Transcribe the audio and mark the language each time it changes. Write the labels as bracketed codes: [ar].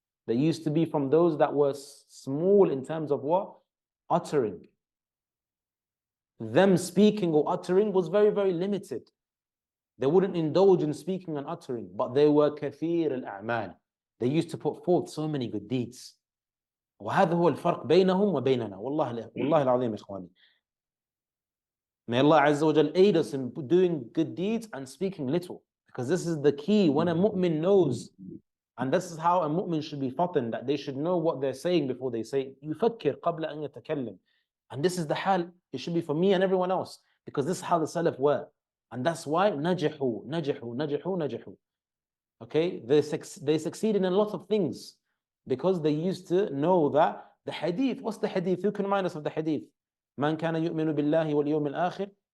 [en] They used to be from those that were small in terms of what? Uttering. Them speaking or uttering was very, very limited. They wouldn't indulge in speaking and uttering, but they were [ar] كثير الأعمال. [en] They used to put forth so many good deeds. [ar] وهذا هو الفرق بينهم وبيننا. والله العظيم إخواني. [en] May Allah Azza wa Jal aid us in doing good deeds and speaking little. Because this is the key. When a mu'min knows, and this is how a mu'min should be fatin, that they should know what they're saying before they say, [ar] يفكر قبل أن يتكلم. [en] And this is the hal, it should be for me and everyone else. Because this is how the Salaf were. And that's why [ar] نجحوا. [en] Okay, they succeed in a lot of things. Because they used to know that the hadith, what's the hadith? Who can remind us of the hadith? [ar] من كان يؤمن بالله واليوم الآخر